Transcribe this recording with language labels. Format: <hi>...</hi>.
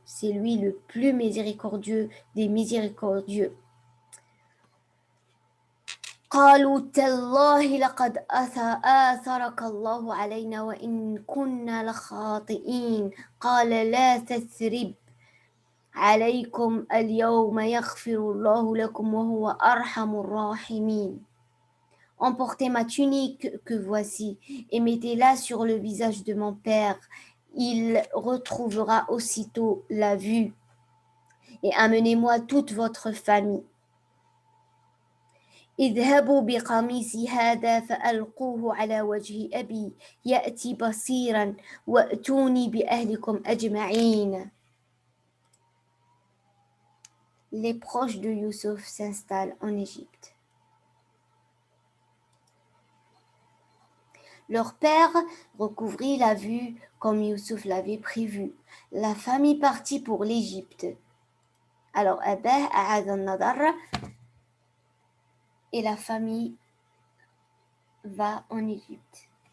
<fr>C'est lui le plus miséricordieux des miséricordieux.</fr> <ar>قالوا تالله لقد آثرك الله علينا وإن كنا لخاطئين قال لا تثريب عليكم اليوم يغفر الله لكم وهو أرحم الراحمين.</ar> <fr>Emportez ma tunique que voici et mettez-la sur le visage de mon père. Il retrouvera aussitôt la vue. Et amenez-moi toute votre famille.</fr> <ar>اذهبوا بقميصي هذا فألقوه على وجه أبي يأتي بصيرا وأتوني بأهلكم أجمعين.</ar> <fr>Les proches de Youssouf s'installent en Égypte. Leur père recouvrit la vue comme Youssouf l'avait prévu. La famille partit pour l'Égypte. Alors, Abah</fr> <ar>أعاد النظر</ar> <fr>et la famille va en Égypte.</fr>